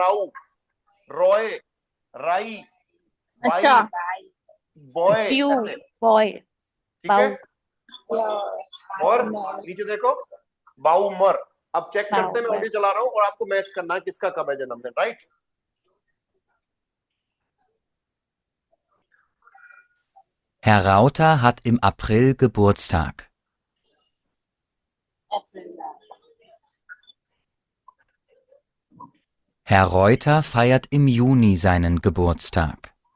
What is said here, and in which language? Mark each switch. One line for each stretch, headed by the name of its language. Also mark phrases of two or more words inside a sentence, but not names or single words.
Hindi: राऊ, रॉय, राई, बाई, अच्छा। बॉय, यू, ऐसे। बॉय, ठीक है? और नीचे देखो बाउमर। अब चेक करते हैं, मैं ऑडियो चला रहा हूं और आपको मैच करना है किसका कब है जन्मदिन, राइट?
German: Herr Rauter hat im April Geburtstag. Herr Reuter feiert im Juni seinen Geburtstag.